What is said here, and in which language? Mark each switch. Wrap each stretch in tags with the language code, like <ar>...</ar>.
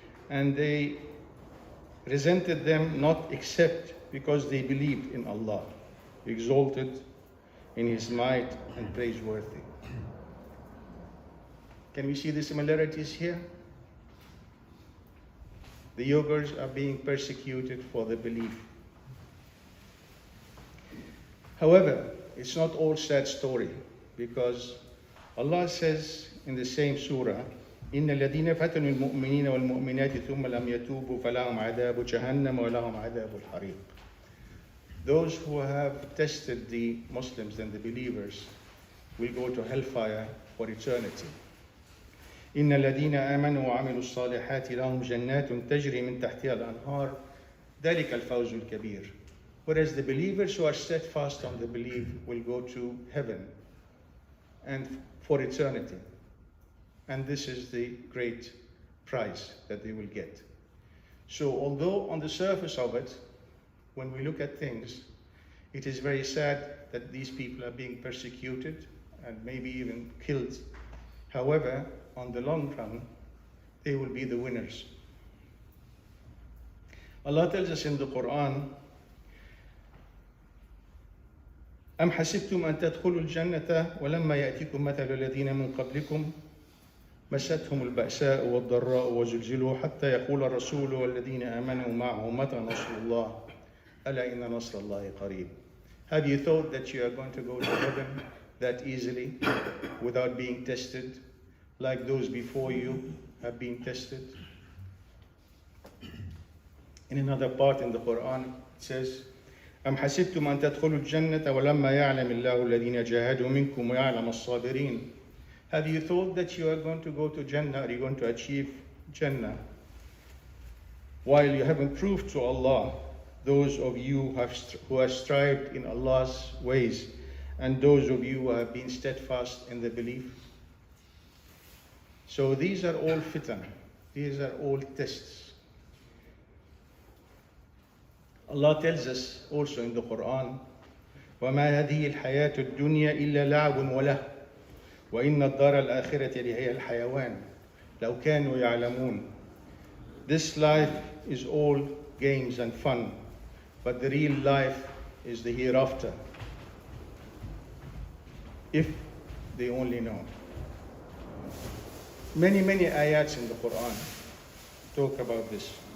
<en>And they resented them not except because they believed in Allah, exalted in His might and praiseworthy. Can we see the similarities here? The Uyghurs are being persecuted for their belief. However, it's not all sad story, because Allah says in the same surah,</en> <ar>إِنَّ الَّذِينَ فَتَنُوا الْمُؤْمِنِينَ وَالْمُؤْمِنَاتِ ثُمَّ لَمْ يَتُوبُوا فَلَهُمْ عَذَابُ جَهَنَّمَ وَلَهُمْ عَذَابُ الْحَرِيقِ.</ar> <en>Those who have tested the Muslims and the believers will go to hellfire for eternity.</en> <ar>إن الذين آمنوا وعملوا الصالحات لهم جنات تجري من تحتها الأنهار ذلك الفوز الكبير.</ar> <en>Whereas the believers who are steadfast on the belief will go to heaven and for eternity. And this is the great prize that they will get. So although on the surface of it, when we look at things, it is very sad that these people are being persecuted and maybe even killed. However, on the long run, they will be the winners. Allah tells us in the Quran,</en> <ar>أم حسبتم أن تدخلوا الجنة ولما يأتيكم مثل الذين من قبلكم مستهم البأساء والضراء وزلزلوا حتى يقول الرسول والذين آمنوا معه متى نصر الله ألا إن نصر الله قريب.</ar> <en>Have you thought that you are going to go to heaven that easily without being tested like those before you have been tested? In another part in the Quran it says,</en> <ar>أم حسبتم أن تدخلوا الجنة ولما يعلم الله الذين جاهدوا منكم ويعلم الصابرين.</ar> <en>Have you thought that you are going to go to Jannah, or you're going to achieve Jannah, while you haven't proved to Allah those of you who have strived in Allah's ways, and those of you who have been steadfast in the belief? So these are all fitan, these are all tests. Allah tells us also in the Quran,</en> <ar>وَمَا هَذِهِ الْحَيَاةُ الدُّنْيَا إِلَّا لَعْبٌ وَلَهْوٌ وَإِنَّ الدَّارَ الْآخِرَةَ لِهِيَ الْحَيَوَانُ لَوْ كَانُوا يَعْلَمُونَ.</ar> <en>This life is all games and fun, but the real life is the hereafter, if they only know. Many ayats in the Quran talk about this.</en>